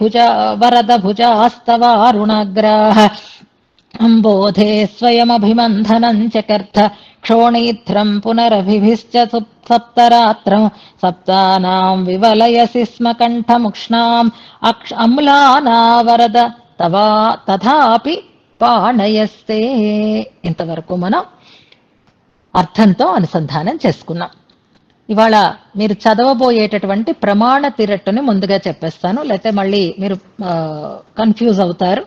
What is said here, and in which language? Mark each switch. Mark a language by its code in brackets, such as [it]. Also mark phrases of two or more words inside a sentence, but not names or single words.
[sa] वरदभुजास्तवारुणाग्राः अम्बोधे स्वयमभिमन्थनम् चकर्थ क्षोणीध्रम् पुनरभिभिश्च सप्तरात्रम् सप्तानाम् विवलयसि स्म कण्ठमुक्ष्णाम् अम्लाना वरद తథాపి పాణయస్తే. [te] ఇంతవరకు మనం అర్థంతో అనుసంధానం చేసుకున్నాం. ఇవాళ మీరు చదవబోయేటటువంటి ప్రమాణ తిరట్టుని ముందుగా చెప్పేస్తాను, లేకపోతే మళ్ళీ మీరు కన్ఫ్యూజ్ అవుతారు.